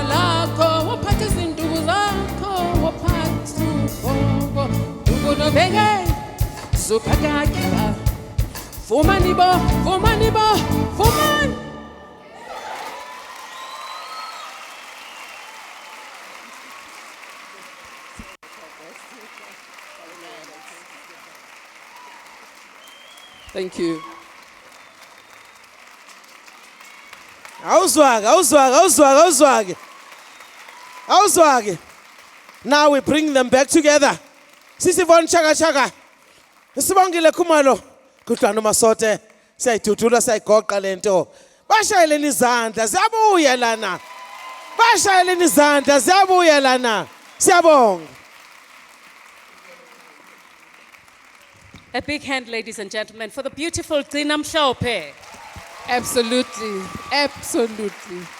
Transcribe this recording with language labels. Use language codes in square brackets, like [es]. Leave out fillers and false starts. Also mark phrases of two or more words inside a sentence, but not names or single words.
[zu] lakho phathi izinduku zakho phathi ubhoko ukunobeke zuphakakela fumani bo fumani bo fumani [en] Thank you. [zu] Awuzwake. [en] Now we bring them back together. [zu] Sisi Yvonne Chaka. Sibongile Kumalo. Kuhlwana masote. Siyayidudula siyayigoqa lento. Bashayeleni izandla ziyabuya lana. Bashayeleni izandla ziyabuya lana. Siyabonga. [en] A big hand, ladies and gentlemen, for the beautiful Gcina Mhlophe. Absolutely, absolutely.